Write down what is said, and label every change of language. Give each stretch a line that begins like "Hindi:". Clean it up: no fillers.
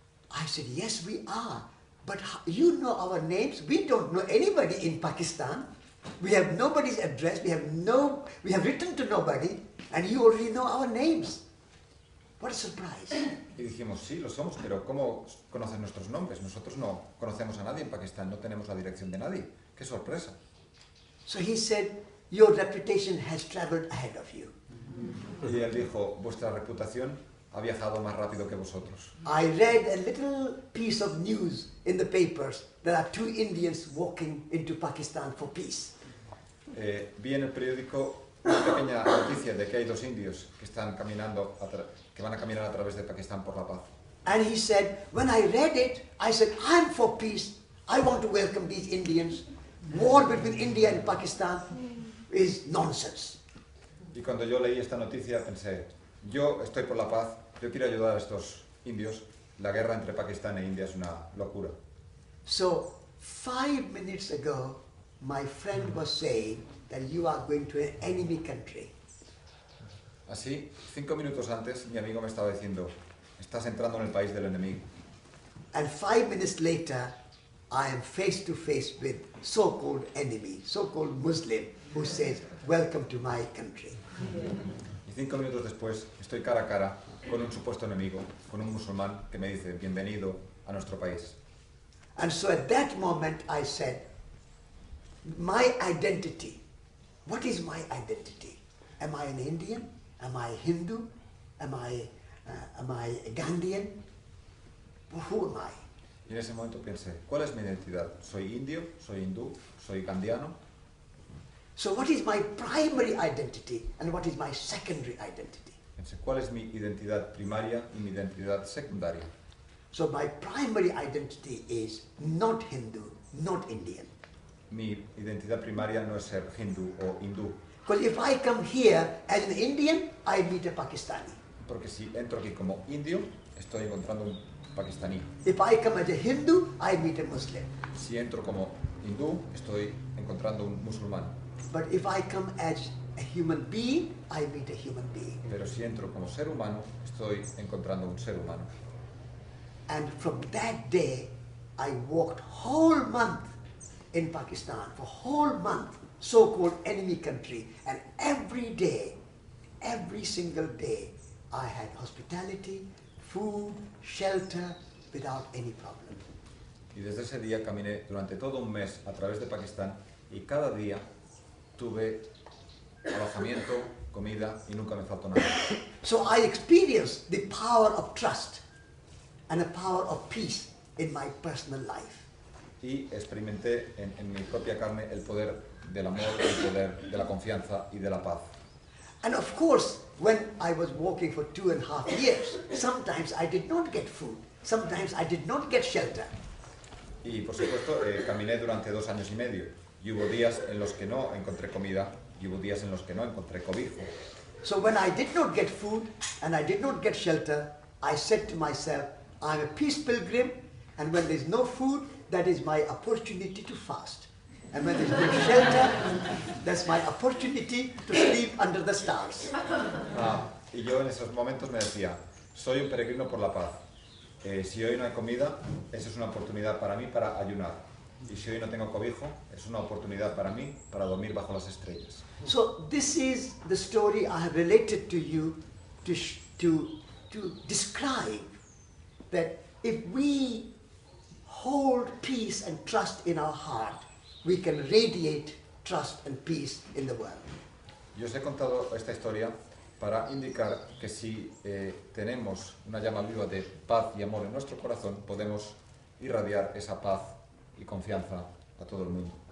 English: I said, "Yes, we are. But you know our names. We don't know anybody in Pakistan. We have nobody's address. We have written to nobody, and you already know our names. What a surprise!"
Spanish: Y dijimos, sí, lo somos, pero ¿cómo conoces nuestros nombres? Nosotros no conocemos a nadie en Pakistán, no tenemos la dirección de nadie. ¡Qué sorpresa!
English: So he said, "Your reputation has traveled ahead of you.
Spanish: Y él dijo, vuestra reputación ha viajado más rápido que vosotros.
English: I read a little piece of news in the papers. There are two Indians walking into Pakistan for peace.
Spanish: Vi en el periódico una pequeña noticia de que hay dos indios que están caminando, que van a caminar a través de Pakistán por la paz.
English: And he said, when I read it, I said, I'm for peace. I want to welcome these Indians. War between India and Pakistan is nonsense.
Spanish: Y cuando yo leí esta noticia pensé, yo estoy por la paz, yo quiero ayudar a estos indios. La guerra entre Pakistán e India es una locura.
English: So 5 minutes ago, my friend was saying that you are going to an enemy country.
Spanish: Así, 5 minutos antes, mi amigo me estaba diciendo, estás entrando en el país del enemigo.
English: And 5 minutes later, I am face to face with so-called enemy, so-called Muslim, who says, welcome to my country.
Spanish: Y 5 minutos después, estoy cara a cara con un supuesto enemigo, con un musulmán que me dice, bienvenido a nuestro país.
English: And so at that moment I said, my identity, what is my identity? Am I an Indian? Am I Hindu? Am I Gandhian? Who am I?
Spanish: Y en ese momento pensé, ¿cuál es mi identidad? ¿Soy indio? ¿Soy hindú? ¿Soy gandiano?
English: So what is my primary identity and what is my secondary identity?
Spanish: Pensé, ¿cuál es mi identidad primaria y mi identidad secundaria?
English: So my primary identity is not Hindu, not Indian.
Spanish: Mi identidad primaria no es ser hindú o hindú.
English: Because if I come here as an Indian, I meet a Pakistani.
Spanish: Porque si entro aquí como indio, estoy encontrando un pakistaní.
English: If I come as a Hindu, I meet a Muslim.
Spanish: Si entro como hindú, estoy encontrando un musulmán.
English: But if I come as a human being, I meet a human being.
Spanish: Pero si entro como ser humano, estoy encontrando un ser humano.
English: And from that day, I walked whole month in Pakistan, for whole month, so-called enemy country, and every day, every single day, I had hospitality, food, shelter, without any problem.
Spanish: Y desde ese día caminé durante todo un mes a través de Pakistán y cada día tuve alojamiento, comida y nunca me faltó nada.
English: So I experienced the power of trust and the power of peace in my personal life.
Spanish: Y experimenté en mi propia carne el poder del amor, el poder de la confianza y de la paz.
English: And of course, when I was walking for 2.5 years, sometimes I did not get food, sometimes I did not get shelter.
Spanish: Y por supuesto, caminé durante 2 años y medio. Y hubo días en los que no encontré comida y hubo días en los que no encontré cobijo.
English: So when I did not get food and I did not get shelter, I said to myself, I'm a peace pilgrim, and when there's no food, that is my opportunity to fast. And when there's no shelter, that's my opportunity to sleep under the stars.
Spanish: Y yo en esos momentos me decía, soy un peregrino por la paz. Si hoy no hay comida, esa es una oportunidad para mí para ayunar. Y si hoy no tengo cobijo, es una oportunidad para mí para dormir bajo las estrellas.
English: So this is the story I have related to you to describe that if we hold peace and trust in our heart, we can radiate trust and peace in the world.
Spanish: Yo os he contado esta historia para indicar que si tenemos una llama viva de paz y amor en nuestro corazón, podemos irradiar esa paz y confianza a todo el mundo.